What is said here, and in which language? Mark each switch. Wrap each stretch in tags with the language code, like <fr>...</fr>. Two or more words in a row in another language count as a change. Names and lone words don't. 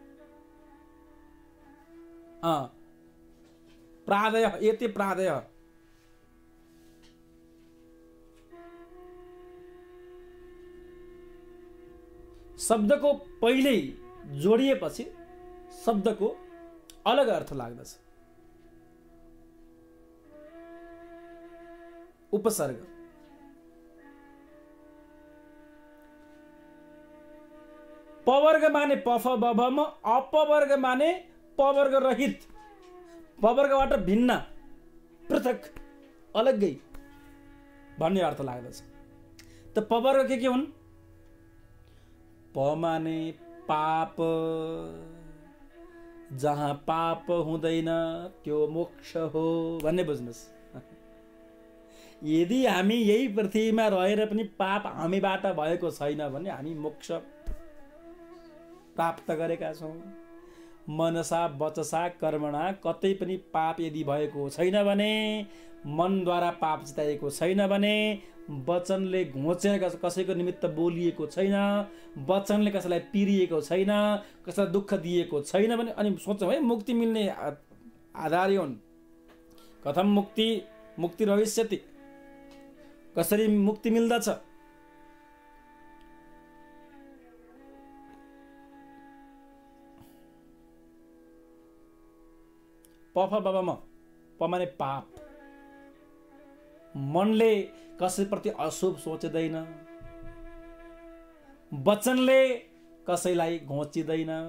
<sa>प्रादय, एते प्रादय।</sa> <ne>शब्दको पहिल्यै जोडिएपछि शब्दको अलग अर्थ लाग्दछ। उपसर्ग। पवर्ग माने पफ बभम, अपवर्ग माने पवर्ग रहित, पवर्गबाट भिन्न, पृथक, अलग्गै भन्ने अर्थ लाग्दछ। त पवर्ग के हुन्? प माने पाप, जहाँ पाप हुँदैन त्यो मोक्ष हो भन्ने बुझ्नुस्। यदि हामी यही पृथ्वीमा रहेर पनि पाप हामीबाट भएको छैन भने हामी मोक्ष प्राप्त गरेका छौँ।</ne> <sa>मनसा वचसा कर्मणा</sa> <ne>कतै पनि पाप यदि भएको छैन भने, मनद्वारा पाप चिताएको छैन भने, वचनले घोचेर कसैको निमित्त बोलिएको छैन, वचनले कसैलाई पिरिएको छैन, कसैलाई दुःख दिएको छैन भने, अनि सोच्छौँ है मुक्ति मिल्ने आधार हुन्।</ne> <sa>कथम मुक्ति भविष्यति?</sa> <ne>कसरी मुक्ति मिल्दछ? पफ बबम, प माने पाप। मनले कसैप्रति अशुभ सोच्दैन, वचनले कसैलाई घोचिँदैन।</ne>